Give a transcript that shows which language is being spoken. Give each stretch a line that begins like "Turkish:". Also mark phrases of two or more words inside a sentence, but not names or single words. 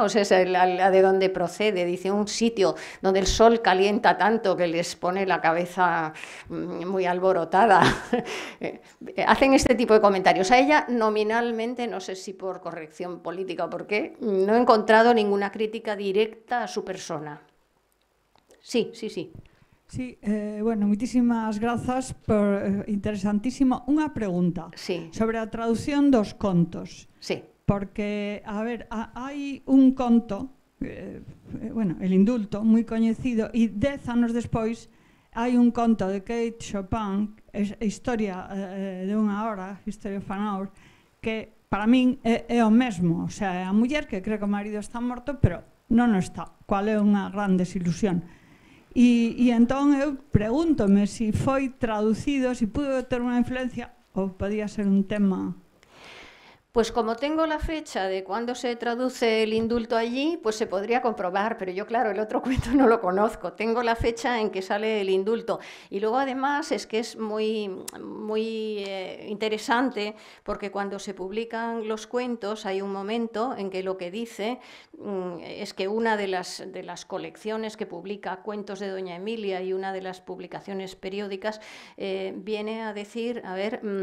Spanish: O sea, es la de donde procede, dice, un sitio donde el sol calienta tanto que les pone la cabeza muy alborotada. Hacen este tipo de comentarios. A ella nominalmente, no sé si por corrección política o por qué, no he encontrado ninguna crítica directa a su persona. Sí. Sí,
Galician: bueno, moitísimas grazas por interesantísimo. Unha pregunta sobre a traducción dos contos. Sí. Porque, a ver, hai un conto, bueno, El indulto, moi coñecido, e 10 anos despois hai un conto de Kate Chopin, Historia de unha hora, History of an Hour, que para min é o mesmo.
Spanish: O sea,
Galician: é a muller que cree que o marido está morto, pero non o está. Cual é unha gran desilusión. E entón eu pregúntome se foi traducido, se pudo ter unha influencia ou podía ser un tema.
Spanish: Pues como tengo la fecha de cuándo se traduce el indulto allí, pues se podría comprobar, pero yo, claro, el otro cuento no lo conozco. Tengo la fecha en que sale el indulto. Y luego, además, es que es muy interesante, porque cuando se publican los cuentos hay un momento en que lo que dice es que una de las colecciones que publica cuentos de Doña Emilia y una de las publicaciones periódicas viene a decir, a ver